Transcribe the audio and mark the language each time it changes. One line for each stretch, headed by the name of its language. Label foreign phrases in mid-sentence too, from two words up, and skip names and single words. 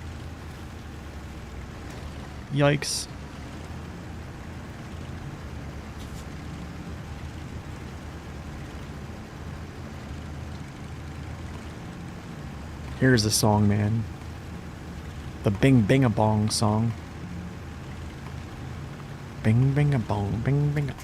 English: Yikes. Here's the song, man. The Bing Bing a Bong song. Bing Bing a Bong, Bing Bing a...